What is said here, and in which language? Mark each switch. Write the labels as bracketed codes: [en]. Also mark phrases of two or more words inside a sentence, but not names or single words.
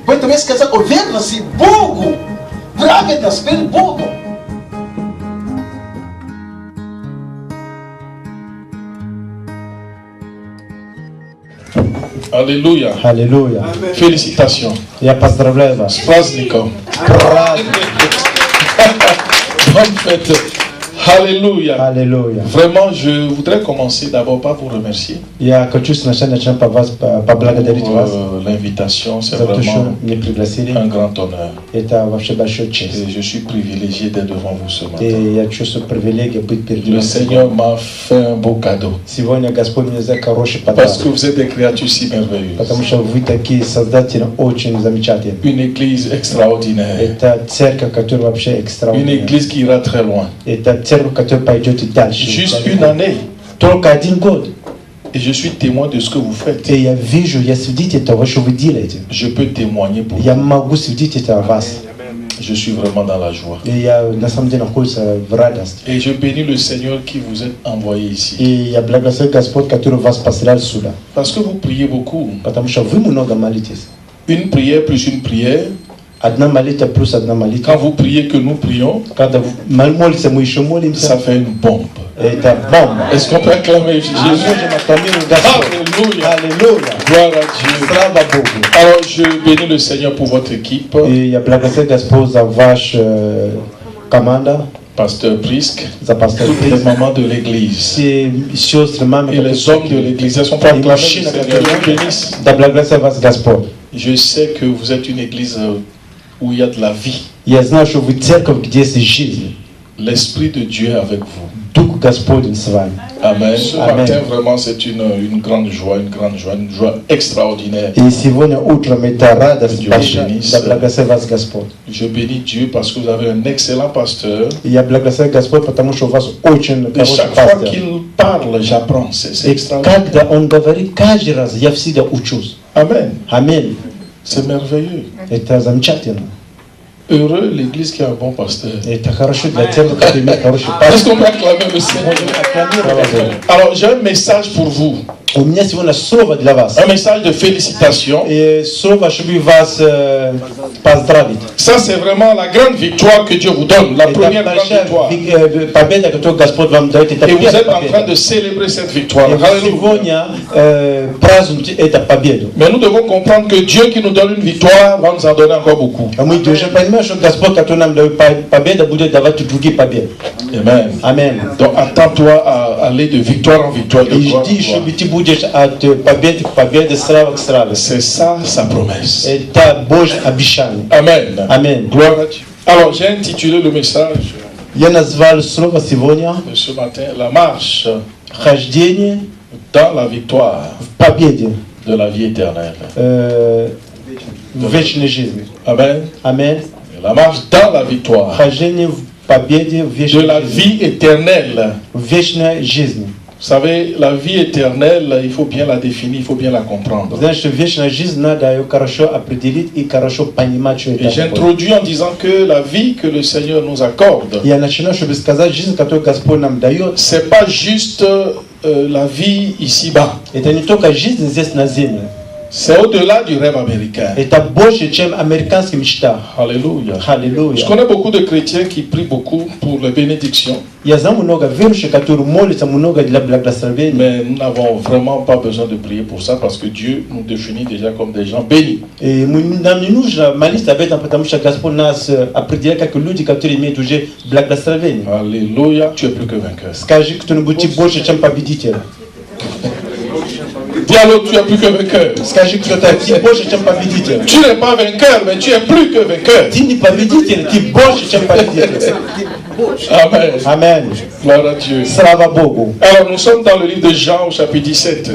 [ru] Поэтому я сказал о верности Богу. Праведность перед Богом. [fr] Alléluia. [ru] Аллилуйя. [fr] Félicitations. [ru] Я поздравляю вас. С праздником. [fr] Bonne fête. Alléluia. [ru] Аллилуйя. [fr] Vraiment, je voudrais commencer d'abord par vous remercier [ru] Я хочу сначала начать поблагодарить вас [fr] pour l'invitation. C'est [ru] за то, что [fr] vraiment [ru] меня пригласили. [fr] un grand honneur. [ru] Это вообще большая честь. [fr] Et je suis privilégié d'être devant vous ce matin. [ru] И я чувствую привилегию быть перед [fr] Le [ru] вами. [fr] Seigneur m'a fait un beau cadeau. [ru] Сегодня Господь мне за хороший [fr] Parce [ru] подарок. [fr] que vous êtes des créatures si merveilleuses. [ru] Потому что вы такие создатели очень замечательные. [fr] Une église extraordinaire. [ru] Это церковь, которая вообще [fr] Une [ru] экстраординарная. [fr] église qui ira très loin. [ru] Это церковь, которая пойдет и дальше. [fr] Juste une année. [ru] Только один год. [fr] Et je suis témoin de ce que vous faites. [ru] И я вижу, я свидетель того, что вы делаете. [fr] Je peux témoigner pour [ru] Я [fr] vous. [ru] могу свидетельствовать о вас. [fr] Je suis vraiment dans la joie. [ru] И я на самом деле нахожусь в радости. [fr] Et je bénis le Seigneur qui vous a envoyé ici. [ru] И я благословляю Господь, который вас посылал сюда. [fr] Parce que vous priez beaucoup. [ru] Потому что вы много молитесь. [fr] Une prière plus une prière. [ru] Одна молитва плюс одна молитва. [fr] Quand vous priez que nous prions, [ru] Когда молимся, мы еще молимся. [fr] ça fait une bombe. [ru] Это бомба. [fr] Est-ce qu'on peut acclamer Jésus? Alléluia. [ru] Аллилуйя. [fr] Gloire à Dieu. [ru] Слава Богу. [fr] Alors je bénis le Seigneur pour votre équipe. [ru] И я благословляю Господь за вашу команду, [fr] Pasteur Prisque, [ru] за пастор [fr] toutes les mamans de l'église [ru] все сестры, мамы, [fr] et les hommes de l'église. Elles sont pas acclamées, le Seigneur vous bénisse. [ru] да благословляю вас Господь. [fr] Je sais que vous êtes une église où il y a de la vie. [ru] Я знаю, что вы церковь, где есть жизнь. [fr] L'Esprit de Dieu est avec vous. [ru] Дух Господень с вами. [fr] Amen. Ce [ru] Amen. [fr] matin, vraiment, c'est une grande joie, une joie extraordinaire. [ru] И сегодня утром это радость [fr] Dieu [ru] большая. [fr] bénisse. [ru] Да благословит вас Господь. [fr] Je bénis Dieu parce que vous avez un excellent pasteur. [ru] И я благословляю Господь, потому что у вас очень [fr] Et [ru] хороший [fr] chaque fois [ru] пастор. [fr] qu'il parle, j'apprends. C'est [ru] И [fr] extraordinaire. [ru] когда он говорит, каждый раз я всегда учусь. [fr] Amen. [ru] Аминь. [fr] C'est merveilleux. [ru] Это замечательно. [fr] Heureux l'église qui a un bon pasteur. [ru] Это хорошо для церкви, которая имеет хороший [fr] Est-ce [ru] пастор. [fr] qu'on peut acclamer le Seigneur? [ru] Слава Богу. [fr] Alors, j'ai un message pour vous. [ru] У меня сегодня слово для вас. [fr] Un message de félicitations. [ru] И слово, чтобы вас поздравить. [fr] Ça, c'est vraiment la grande victoire que Dieu vous donne. La première [ru] Это [fr] grande victoire. [ru] большая победа, которую Господь вам дает. Это [fr] Et vous [ru] первая [fr] êtes en train [ru] победа. [fr] de célébrer cette victoire. [ru] И вы [fr] Alléluia. [ru] сегодня празднуете эту победу. [fr] Mais nous devons comprendre que Dieu qui nous donne une victoire va nous en donner encore beaucoup. [ru] А мы должны понимать, что Господь, который нам дает победу, будет давать и другие победы. [fr] Amen. [ru] Аминь. [fr] Donc attends-toi à aller de victoire en victoire, de [ru] И [fr] gloire en [ru] жди, [fr] gloire. [ru] чтобы ты будешь от победы к победе, слава к славе. [fr] C'est ça sa promesse. [ru] Это Божье обещание. [fr] Amen. [ru] Аминь. [fr] Gloire à Dieu. Alors j'ai intitulé le message [ru] Я назвал слово сегодня [fr] de ce matin la marche [ru] «Хождение [fr] dans la victoire [ru] в победе, [fr] de la vie éternelle. [ru] в вечной жизни». [fr] Amen. [ru] Аминь. [fr] La marche dans la victoire [ru] Хождение в победе, в [fr] de [ru] вечной [fr] la [ru] жизни. [fr] vie éternelle. [ru] В вечной жизни. [fr] Vous savez, la vie éternelle, il faut bien la définir, il faut bien la comprendre. [ru] Знаешь, что вечная жизнь надо ее хорошо определить и хорошо понимать, что [fr] Et [ru] это такое. [fr] j'introduis en disant que la vie que le Seigneur nous accorde, [ru] Я начинаю, чтобы сказать, жизнь, которую Господь нам дает, [fr] c'est pas juste la vie ici-bas. [ru] это не только жизнь здесь на земле. [fr] C'est au-delà du rêve américain. [ru] Это больше, чем американская мечта. [fr] Alléluia. Je [ru] Аллилуйя. [fr] connais beaucoup de chrétiens qui prient beaucoup pour les bénédictions, [ru] Я знаю много верующих, которые молятся много для благословения. [fr] mais nous n'avons vraiment pas besoin de prier pour ça parce que Dieu nous définit déjà comme des gens bénis. [ru] И нам не нужно молиться об этом, потому что Господь нас определяет как люди, которые имеют уже благословение. [fr] Alléluia. Tu es plus que vainqueur. [ru] Скажи кто-нибудь, ты больше, чем победитель. [fr] Dis à l'autre, tu es plus que vainqueur. [ru] Скажи кто-то, ты больше, чем победитель. [fr] Tu n'es pas vainqueur, mais tu es plus que vainqueur. [ru] Ты не победитель, ты больше, чем победитель. [fr] Amen. [ru] Аминь. [fr] Gloire à Dieu. [ru] Слава Богу. [fr] Alors, nous sommes dans le livre de Jean au chapitre 17.